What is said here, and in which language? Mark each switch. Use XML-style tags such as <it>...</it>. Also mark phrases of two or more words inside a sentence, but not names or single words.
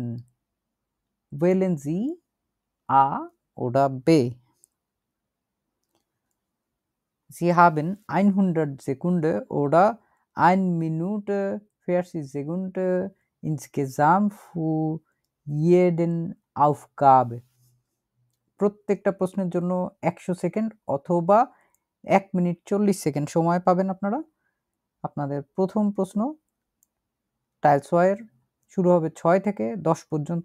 <de>Wählen Sie A oder B. Sie haben 100 Sekunden oder 1 Minute 40 Sekunden insgesamt für jeden Aufgabe.</de> <bn>প্রত্যেকটা প্রশ্নের জন্য 100 সেকেন্ড অথবা 1 মিনিট 40 সেকেন্ড সময় পাবেন আপনারা। আপনাদের প্রথম প্রশ্ন টাইল 6 এর শুরু হবে 6 থেকে 10 পর্যন্ত।</bn>